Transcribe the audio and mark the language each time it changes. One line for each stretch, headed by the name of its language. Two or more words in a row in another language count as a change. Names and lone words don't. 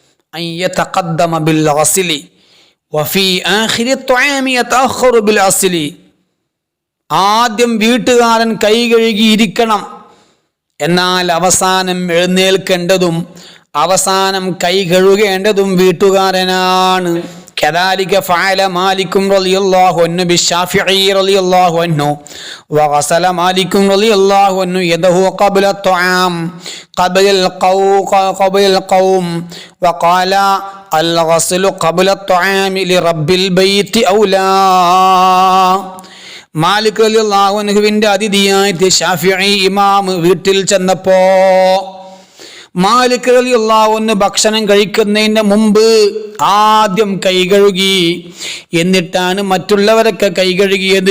Malayalam: ആദ്യം വീട്ടുകാരൻ കൈ കഴുകിയിരിക്കണം. എന്നാൽ അവസാനം എഴുന്നേൽക്കേണ്ടതും അവസാനം കൈ കഴുകേണ്ടതും വീട്ടുകാരനാണ്.
Arabic: كذلك فعل مالك رضي الله عنه بالشافعي رضي الله عنه وغسل مالك رضي الله عنه يده قبل الطعام قبل القوم وقال الغسل قبل الطعام لرب البيت أولى.
Malayalam: മാലിക്
Arabic: رضي الله عنه
Malayalam: അതിഥിയായിട്ട് ശാഫിഈ ഇമാം വീട്ടിൽ ചെന്നപ്പോ മാലിക്
Arabic: رضي الله عنه
Malayalam: ഭക്ഷണം കഴിക്കുന്നതിന് മുമ്പ് ആദ്യം കൈ കഴുകി, എന്നിട്ടാണ് മറ്റുള്ളവരൊക്കെ കൈ കഴുകിയത്.